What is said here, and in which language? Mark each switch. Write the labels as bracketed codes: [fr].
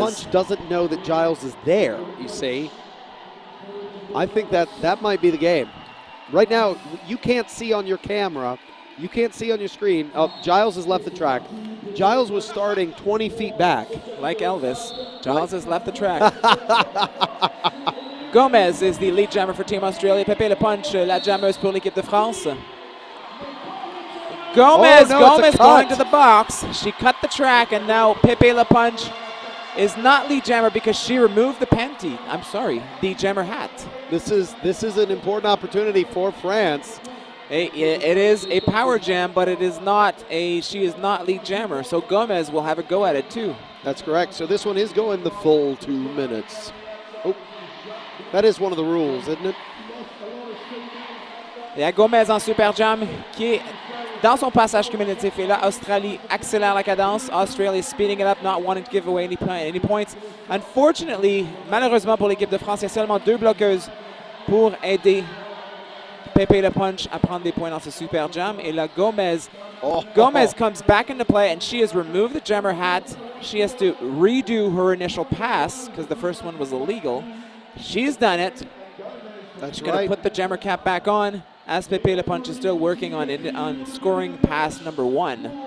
[en] Le Punch doesn't know that Giles is there, you see. I think that might be the game. Right now, you can't see on your camera. You can't see on your screen. Giles has left the track. Giles was starting 20 feet back. Like Elvis, Giles has left the track. Gomez is the lead jammer for Team Australia. [fr] Pepe Le Punch, la jammeuse pour l'équipe de France. [en] Gomez going to the box. She cut the track, and now Pepe Le Punch is not lead jammer because she removed the panty. I'm sorry, the jammer hat. This is an important opportunity for France. It is a power jam, but it is not she is not lead jammer, so Gomez will have a go at it too. That's correct. So this one is going the full 2 minutes. That is one of the rules, isn't it? [fr] Il y a Gomez en super jam qui est dans son passage cumulatif. Et là, Australie accélère la cadence. [en] Australia is speeding it up, not wanting to give away any points. Unfortunately, [fr] malheureusement pour l'équipe de France, il y a seulement 2 bloqueuses pour aider Pepe Le Punch à prendre des points dans ce super jam. Et là, [en] Gomez comes back into play, and she has removed the jammer hat. She has to redo her initial pass because the first one was illegal. She's done it. That's She's going to put the jammer cap back on, as Pepe Le Punch is still working on scoring pass number 1.